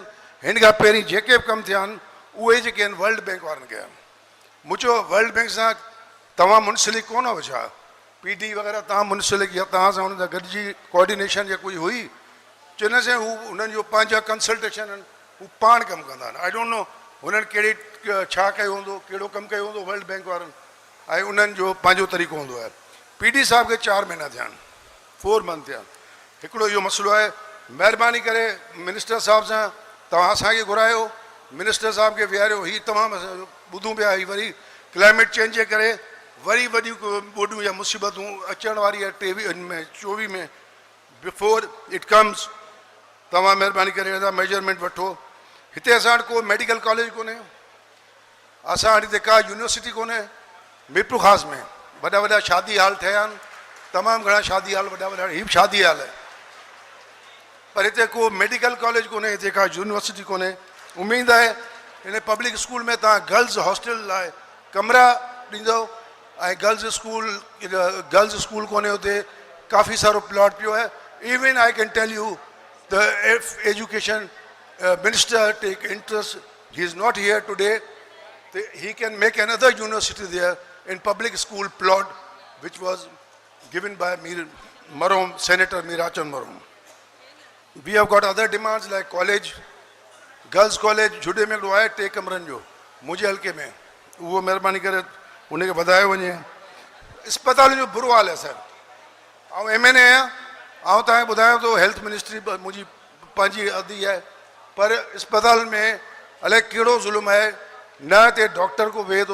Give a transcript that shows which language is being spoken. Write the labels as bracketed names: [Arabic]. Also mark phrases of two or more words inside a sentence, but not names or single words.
[Sindhi] हिन खां पहिरीं जेके बि कमु थिया आहिनि उहे जेके आहिनि वर्ल्ड बैंक वारनि कया आहिनि। मुंहिंजो वर्ल्ड बैंक सां तव्हां मुंसलिक कोन हो छा? PD वग़ैरह तव्हां मुंसलिक या तव्हां सां हुन सां गॾिजी कोऑर्डिनेशन या कोई हुई? चवंदा साईं हू हुननि जो पंहिंजा कंसल्टेशन आहिनि, हू पाण कमु कंदा आहिनि। [English] I don't know [Sindhi] हुननि कहिड़ी छा कयो हूंदो, कहिड़ो कमु कयो हूंदो वर्ल्ड बैंक वारनि, ऐं उन्हनि जो पंहिंजो तरीक़ो हूंदो आहे। PD साहब खे 4 महीना थिया आहिनि, 4 मंथ थिया आहिनि। हिकिड़ो इहो मसइलो आहे, महिरबानी करे मिनिस्टर साहब सां तव्हां असांखे घुरायो, मिनिस्टर साहब खे विहारियो। हीअ तमामु ॿुधूं पिया ही वरी [English] climate change [Sindhi] जे करे वरी वॾियूं ॿोॾियूं या मुसीबतूं अचण वारी आहे 23 में [English] before it comes. [Sindhi] तव्हां महिरबानी करे हिन मेजरमेंट वठो। हिते असां वटि को मेडिकल कॉलेज कोन्हे, असां वटि हिते का यूनिवर्सिटी कोन्हे। मीरपुर ख़ास में वॾा शादी हाल ठहिया आहिनि, तमामु घणा शादी हाल, वॾा हीअ बि शादी हाल आहे, पर हिते को मेडिकल कॉलेज कोन्हे, हिते का यूनिवर्सिटी कोन्हे। उमेदु आहे हिन [English] public school [Sindhi] में तव्हां [English] girls hostel [Sindhi] लाइ कमरा ॾींदव ऐं [English] girls school [Sindhi] कोन्हे हुते, काफ़ी सारो प्लॉट पियो आहे। [English] even I can tell you the education minister take interest. He is not here today. He can make another university there in public school plot which was given by Mir Marom, Senator Mirachan Marom. We have got other demands like college, girls college [Sindhi] जुड़े में हिकिड़ो आहे 3 कमरनि जो मुंहिंजे हल्के में, उहो महिरबानी करे उनखे वधायो वञे। अस्पताल जो बुरो हाल है सर। ऐं MNA आहियां, ऐं तव्हांखे ॿुधायां थो [English] health ministry [Sindhi] मुंहिंजी पंहिंजी अदी आहे, पर अस्पताल में अलाए कहिड़ो ज़ुल्म आहे, न हिते डॉक्टर को वेहे थो।